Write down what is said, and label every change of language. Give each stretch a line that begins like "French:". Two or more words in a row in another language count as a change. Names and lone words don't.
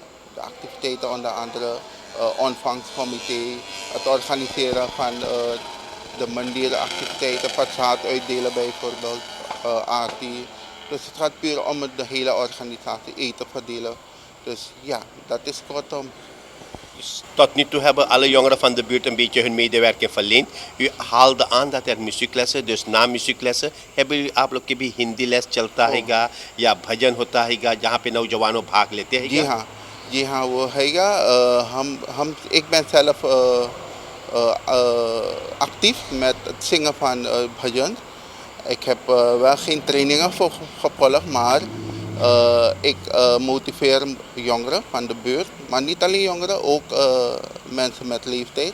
Dutch: De activiteiten onder andere ontvangstcomité, het organiseren van de mandierenactiviteiten, passaat uitdelen bijvoorbeeld, aardi. Dus het gaat puur om de hele organisatie, eten verdelen. Dus ja, dat is kortom. Dus tot nu toe hebben alle jongeren van de buurt een beetje hun medewerking verleend. U haalde aan dat er muzieklessen, dus na muzieklessen, hebben jullie
Hindi: आप लोग की भी हिंदी लेस चलता हैगा या भजन होता हैगा जहाँ पे नौजवानों भाग लेते हैं? जी हाँ वो हैगा.
Dutch: Ik ben zelf actief met het zingen van bhajan. Ik heb wel geen trainingen voor gevolgd, maar ik motiveer jongeren van de buurt, maar niet alleen jongeren, ook mensen met leeftijd.